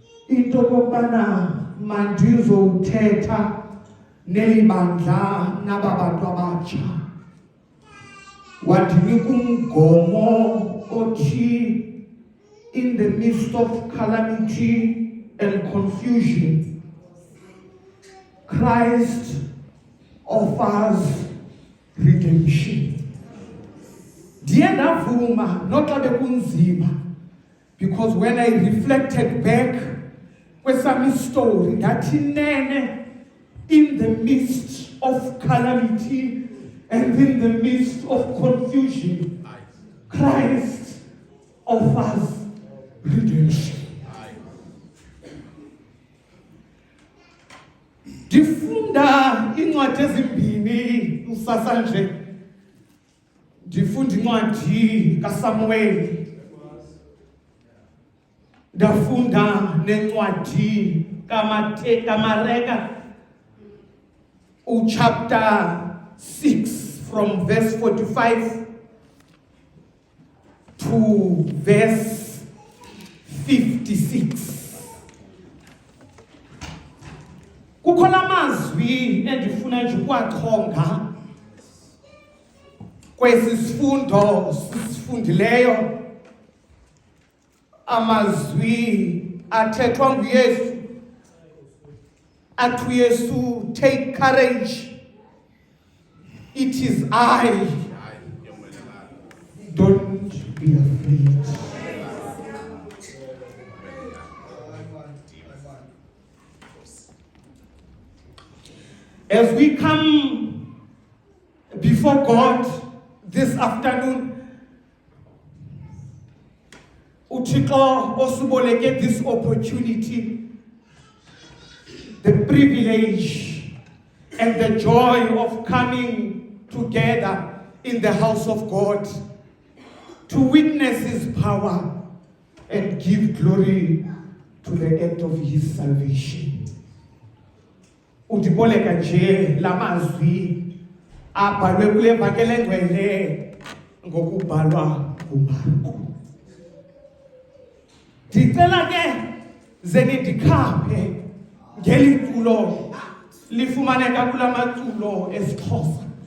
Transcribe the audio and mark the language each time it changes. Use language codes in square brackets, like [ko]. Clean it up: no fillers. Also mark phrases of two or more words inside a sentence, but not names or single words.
[xh] into kokubana mandizowuthetha nelibandla nababantu abatsha. Wandinika umgomo othi, [en] in the midst of calamity and confusion, Christ offers redemption. [xh] Ndiye ndavuma noxa bekunzima, [en] because when I reflected back [xh] kwesami story ndathi nene, [en] in the midst of calamity and in the midst of confusion, Christ offers redemption. [xh] Ndifunda incwadi ezimbini usasa nje. Ndifunda incwadi kaSamuel. Ndafunda nencwadi kaMareka, [en] chapter 6 from verse 45 to verse 56. [xh] Kukhona amazwi endifuna nje ukuwachonga kwesi sifundo sisifundileyo, amazwi athethwa nguYesu athi uYesu, [en] take courage, it is I, don't be afraid. As we come before God this afternoon, [xh] uThixo osiboleke [en] this opportunity, the privilege and the joy of coming together in the house of God to witness His power and give glory to the act of His salvation. [xh] Udiboleka nje lamazwi abhalwe kule mvakelo engcwele ngokubhalwa nguMarku. Ndicela ke zeni ndikhaphe ngeli culo lifumaneka kula maculo esiXhosa.